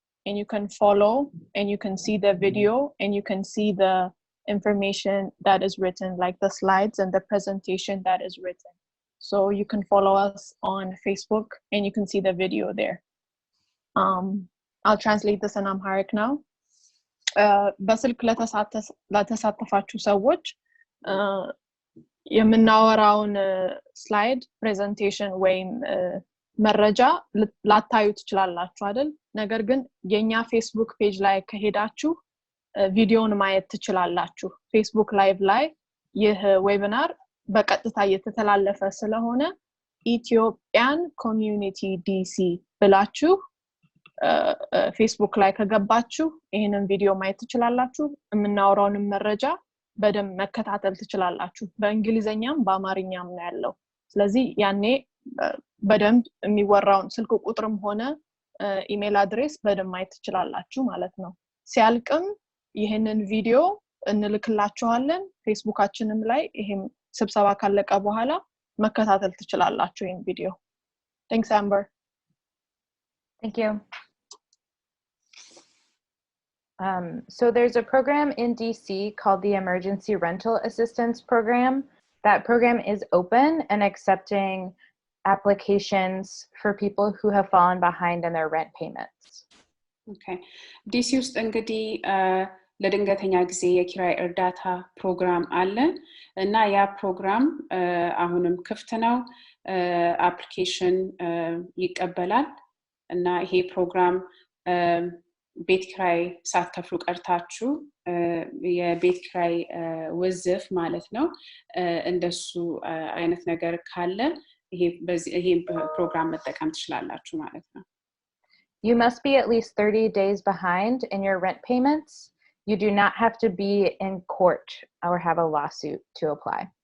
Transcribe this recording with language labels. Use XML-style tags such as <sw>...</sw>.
<en>And you can follow and you can see the video and you can see the information that is written like the slides and the presentation that is written. So you can follow us on Facebook and you can see the video there. I'll translate this in Amharic now.</en> <am>በስልክ ለተሳተፋችሁ ሰዎች የምናወራውን ስላይድ ፕሬዘንቴሽን ወይም መረጃ ላታዩ ትችላላችሁ አይደል ነገር ግን የኛ ፌስቡክ ፔጅ ላይ ከሄዳችሁ ቪዲዮን ማየት ትችላላችሁ ፌስቡክ ላይቭ ላይ ይህ ዌቢናር በቀጥታ እየተተላለፈ ስለሆነ ኢትዮጵያን ኮሚዩኒቲ ዲሲ ብላችሁ ፌስቡክ ላይ ከገባችሁ ይሄንን ቪዲዮ ማየት ትችላላችሁ የምናወራውን መረጃ በደንብ መከታተል ትችላላችሁ በእንግሊዘኛም በአማርኛም ነው ያለው ስለዚህ ያኔ በደንብ የሚወራውን ስልክ ቁጥርም ሆነ ኢሜል አድሬስ በደንብ ማየት ትችላላችሁ ማለት ነው ሲያልቅም ይሄንን ቪዲዮ እንልክላችኋለን ፌስቡካችንም ላይ ይሄም ስብሰባ ካለቀ በኋላ መከታተል ትችላላችሁ ይሄን ቪዲዮ</am> <en>Thanks Amber Thank you So there's a program in DC called the Emergency Rental Assistance Program. That program is open and accepting applications for people who have fallen behind in their rent payments. Okay.</en> <am>DC ውስጥ እንግዲህ ለድንገተኛ ጊዜ የኪራይ እርዳታ ፕሮግራም አለ እና ያ ፕሮግራም አሁንም ክፍት ነው አፕሊኬሽን ይቀበላል እና ይሄ ፕሮግራም ቤት ኪራይ ሳትከፍሉ ቀርታችሁ የቤት ኪራይ ወዝፍ ማለት ነው እንደሱ አይነት ነገር ካለ ይሄ ፕሮግራም መጠቀም ትችላላችሁ ማለት ነው</am> <en>You must be at least 30 days behind in your rent payments. You do not have to be in court or have a lawsuit to apply.</en>